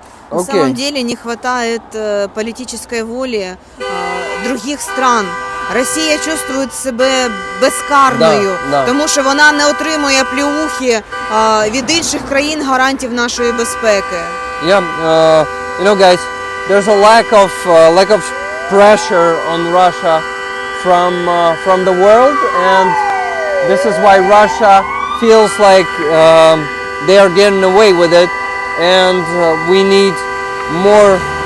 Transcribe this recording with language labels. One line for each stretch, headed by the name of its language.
Russian: На самом деле не хватает политической воли других стран.
Ukrainian: Росія чувствує себе безкарною, тому що вона не отримує плюхи від інших країн гарантів нашої безпеки.
English: Yeah, you know, guys, there's a lack of pressure on Russia from the world, and this is why Russia feels like they are getting away with it, and we need more.